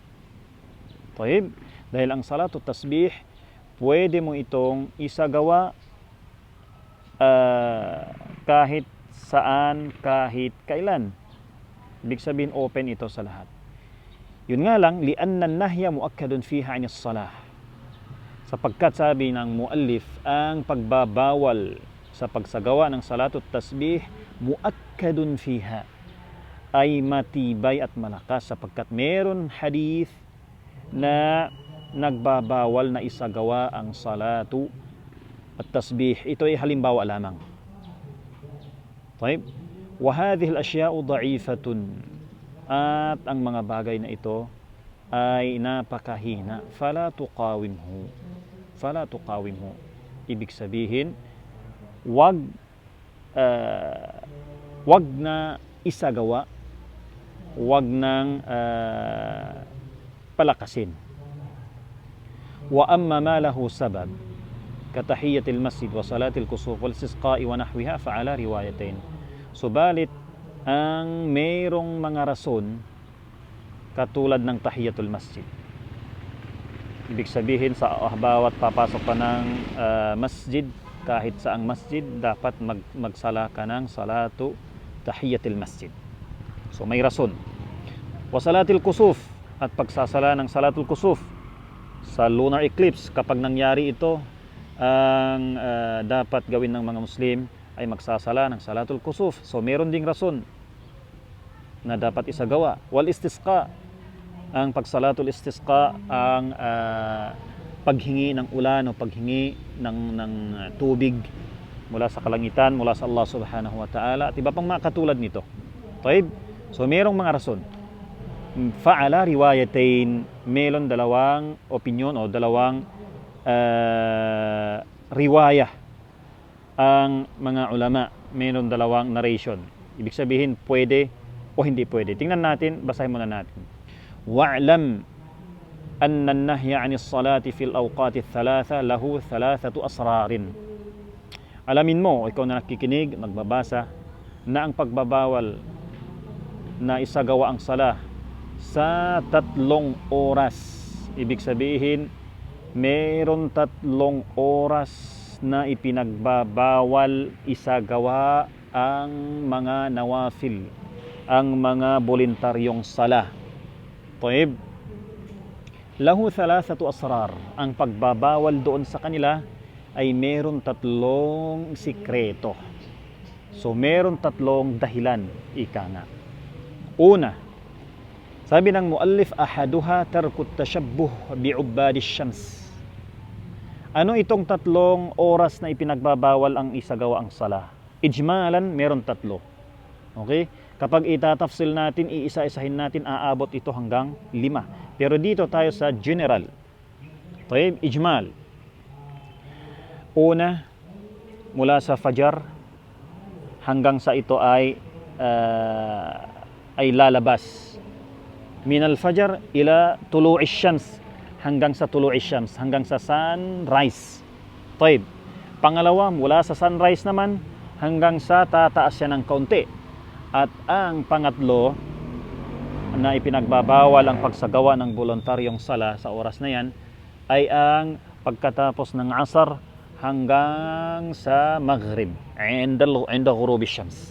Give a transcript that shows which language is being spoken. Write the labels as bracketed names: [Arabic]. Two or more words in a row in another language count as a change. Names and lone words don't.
[Filipino] Dahil ang [Arabic] صلاة التسبيح, [Filipino] pwede mo itong isagawa kahit saan, kahit kailan. Ibig sabihin, open ito sa lahat. Yun nga lang, [Arabic] لأن النهي مؤكد فيها عن الصلاة. [Filipino] Sapagkat sabi ng muallif, ang pagbabawal sa pagsagawa ng [Arabic] صلاة التسبيح, مؤكد فيها, [Filipino] ay matibay at malakas, sapagkat meron hadith na nagbabawal na isagawa ang [Arabic] صلاة التسبيح. [Filipino] Ito ay halimbawa lamang. [Arabic] وهذه الأشياء ضعيفة, [Filipino] at ang mga bagay na ito ay napakahina. [Arabic] فلا تقومه. [Filipino] Ibig sabihin, wag na isagawa, wag nang palakasin. [Arabic] وأما ما له سبب كتحية المسجد وصلاة الكسوف والاستسقاء ونحوها فعلى روايتين. [Filipino] Subalit ang mayroong mga rason, katulad ng [Arabic] تحية المسجد. [Filipino] Ibig sabihin, sa bawat papasok pa ng masjid, kahit saang masjid, dapat magsala ka ng [Arabic] صلاة تحية المسجد. [Filipino] So may rason. [Arabic] وصلاة الكسوف, [Filipino] at pagsasala ng [Arabic] صلاة الكسوف [Filipino] sa [English] lunar eclipse, [Filipino] kapag nangyari ito, ang dapat gawin ng mga Muslim ay magsasala ng [Arabic] صلاة الكسوف. [Filipino] So meron ding rason na dapat isagawa. [Arabic] والاستسقاء, [Filipino] ang pagsalatul istisqa, ang paghingi ng ulan o paghingi ng tubig mula sa kalangitan, mula sa [Arabic] الله سبحانه وتعالى, [Filipino] at iba pang mga katulad nito. So merong mga rason. [Arabic] فعلى روايتين, [Filipino] meron dalawang opinion o dalawang riwayah ang mga ulama, meron dalawang narration. Ibig sabihin, pwede o hindi pwede. Tingnan natin, basahin muna natin. [Arabic] واعلم أن النهي عن الصلاة في الأوقات الثلاثة له ثلاثة أسرار. [Filipino] Alamin mo, ikaw na nakikinig, nagbabasa, na ang pagbabawal na isagawa ang sala sa 3 oras. Ibig sabihin, meron 3 oras na ipinagbabawal isagawa ang mga nawafil, ang mga voluntaryong sala. [Arabic] له ثلاثة أسرار. [Filipino] Ang pagbabawal doon sa kanila ay meron 3 sikreto. So meron 3 dahilan, ika nga. Una, sabi ng muallif, [Arabic] أحدها ترك التشبه بعباد الشمس. [Filipino] Ano itong 3 oras na ipinagbabawal ang isagawa ang sala? Ijmalan, meron 3. Okay? Kapag itatafsil natin, iisa-isahin natin, aabot ito hanggang 5. Pero dito tayo sa general. Ijmal. Una, mula sa fajar hanggang sa ito ay lalabas. [Arabic] من الفجر إلى طلوع الشمس, [Filipino] hanggang sa [Arabic] طلوع الشمس, [Filipino] hanggang sa sunrise. Pangalawa, mula sa sunrise naman hanggang sa tataas siya ng kaunti. At ang pangatlo na ipinagbabawal ang pagsagawa ng voluntaryong sala sa oras na yan ay ang pagkatapos ng asar hanggang sa maghrib, [Arabic] عند غروب الشمس.